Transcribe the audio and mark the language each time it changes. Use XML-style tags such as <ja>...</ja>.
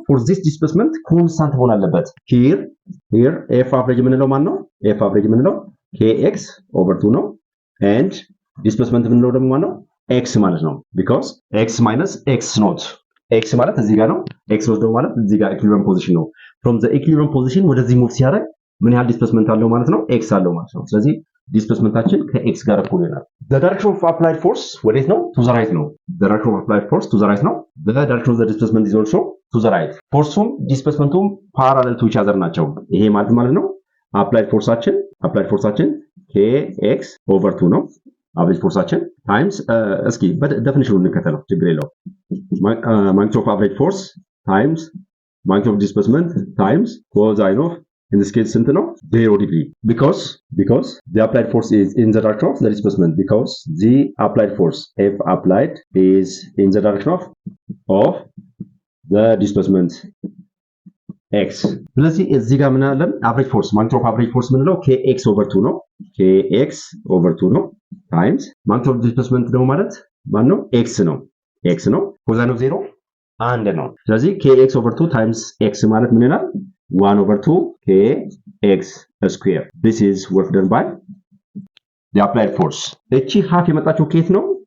<en>for this displacement constant</en> <am>መሆን አለበት።</am> <en>here f average</en> <am>ምንለው ማን ነው?</am> <en>f average ምንለው kx over 2 ነው and displacement</en> <am>ምንለው ደግሞ ማን ነው? x ማለት ነው</am> <en>because x minus x naught</en> <am>x ማለት እዚህ ጋር ነው x naught ደግሞ ማለት እዚህ ጋር equilibrium position ነው።</am> <en>from the equilibrium position</en> <am>ወደዚህ ሙቭ ሲያደርግ ምን ያህል ዲስፕሌስመንት አለው ማለት ነው? x አለው ማለት ነው። ስለዚህ ዲስፕሌስመንታችን ከx ጋር እኩል ይሆናል።</am> <en>the direction of applied force</en> <am>ወዴት ነው?</am> <en>to the right ነው። the direction of applied force to the right ነው። the direction of the displacement is also to the right። ፎርሱም ዲስፕሌስመንቱም parallel to each other ናቸው። ይሄ ማለት ነው applied forceአችን kx over 2 ነው። average forceአችን times</en> <am>እስኪ በደፊኒሽኑ እንከተለው ችግር የለውም።</am> <en>magnitude of average force times magnitude of displacement times cosine of in this case ስንት ነው? 0 degree because the applied force is in the direction of the displacement because the applied force F applied is in the direction of the displacement x።</en> <am>ስለዚህ እዚህ ጋር ምን አለን?</am> <en>average force magnitude of average force ምንለው kx over 2 ነው። kx over 2 ነው times magnitude of displacement</en> <am>ደግሞ ማለት ማን ነው?</am> <en>x ነው cosine of 0 አንድ ነው።</en> <am>ስለዚህ</am> <en>kx over 2 times x</en> <am>ማለት ምን ይሆናል?</am> <en>1 over 2 kx square this is work done by the applied force።</en> <am>እቺ half የመጣችው ከየት ነው?</am>